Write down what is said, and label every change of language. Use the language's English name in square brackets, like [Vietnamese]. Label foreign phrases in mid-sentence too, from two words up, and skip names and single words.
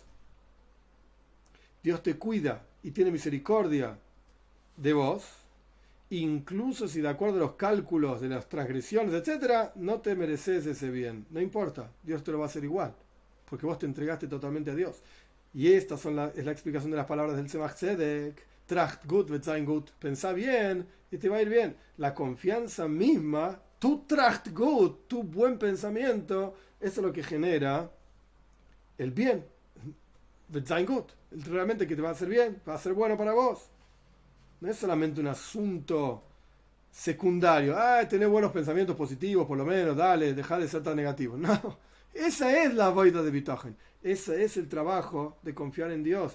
[Spanish] Dios te cuida y tiene misericordia de vos, incluso si de acuerdo a los cálculos de las transgresiones, etcétera, no te mereces ese bien. No importa, Dios te lo va a hacer igual, porque vos te entregaste totalmente a Dios. Y esta es la explicación de las palabras del Tzemach Tzedek. [Yiddish] טראַכט גוט וועט זײַן גוט. [Spanish] Pensá bien y te va a ir bien. La confianza misma, tu [Yiddish] טראַכט גוט, [Spanish] tu buen pensamiento, eso es lo que genera el bien. [Yiddish] וועט זײַן גוט. [Spanish] Realmente que te va a hacer bien, va a ser bueno para vos. No es solamente un asunto secundario. Tener buenos pensamientos positivos, por lo menos, dale, deja de ser tan negativo. No, esa es la voida de bitajón. Ese es el trabajo de confiar en Dios.